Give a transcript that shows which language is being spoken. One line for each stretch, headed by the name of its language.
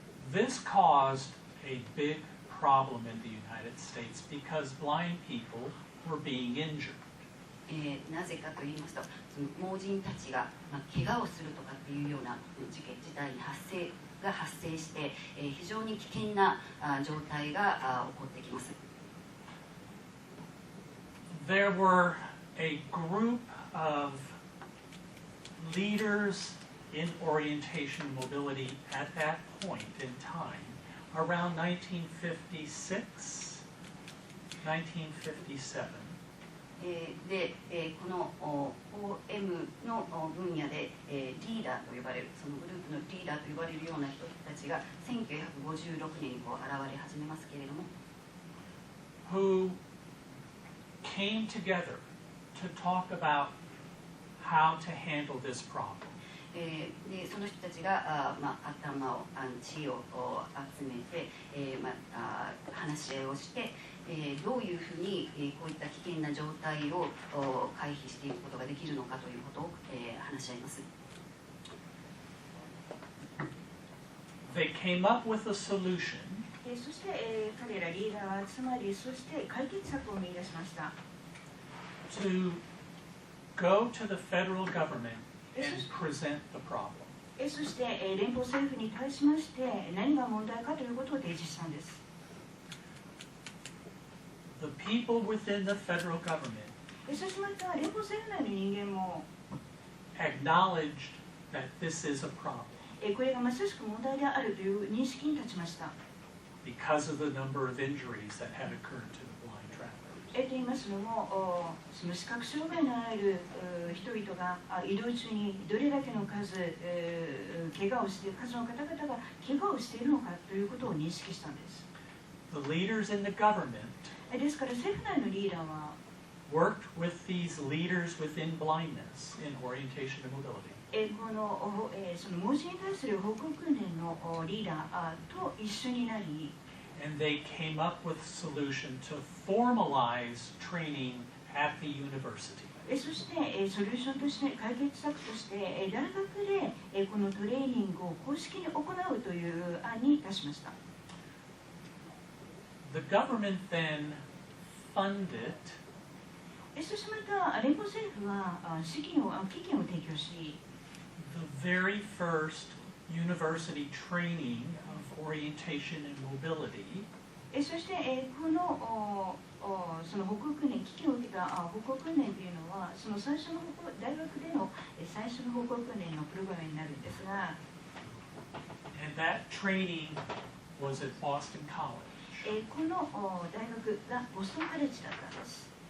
English: This caused a big problem in the United States because blind people were being injured.
Japanese: なぜかと言いますと、その盲人たちが、怪我をするとかっていうような事態に発生して、非常に危険な状態が起こってきます。
English: There were a group of leaders in orientation and mobility at that point in time, around 1956, 1957.
Japanese: で、この OM の分野でリーダーと呼ばれる、そのグループのリーダーと呼ばれるような人たちが1956年に現れ始めますけれども、
English: who came together to talk about how to handle this problem.
Japanese: でその人たちが知恵を集めて、話し合いをして、どういうふうにこういった危険な状態を回避していくことができるのかということを話し合います。
English: They came up with a solution.
Japanese: そして、彼らリーダーは集まり、そして解決策を見出しました。
English: To go to the federal government and present the problem.
Japanese: そして、連邦政府に対しまして何が問題かということを提示したんです。
English: The people within the federal government
Japanese: そしてまた連邦政府内の人間も
English: acknowledged that this is a problem
Japanese: これがまさしく問題であるという認識に立ちました。
English: because of the number of injuries that had occurred to the blind travelers.
Japanese: と言いますのも、その視覚障害のある人々が移動中にどれだけの数、怪我をしている数の方々が怪我をしているのかということを認識したんです。
English: The leaders in the government
Japanese: ですから政府内のリーダーは
English: worked with these leaders within blindness in orientation and mobility.
Japanese: その盲人に対する歩行訓練のリーダーと一緒になり、
English: And they came up with a solution to formalize training at the university.
Japanese: そしてソリューションとして解決策として大学でこのトレーニングを公式に行うという案に達しました。
English: The government then funded
Japanese: そしてまた連邦政府は基金を提供し、
English: the very first university training of orientation and mobility
Japanese: そして、このその歩行訓練、基金を受けた歩行訓練というのは、その最初の大学での最初の歩行訓練のプログラムになるんですが、
English: and that training was at Boston College.
Japanese: この大学がボストンカレッジだったんです。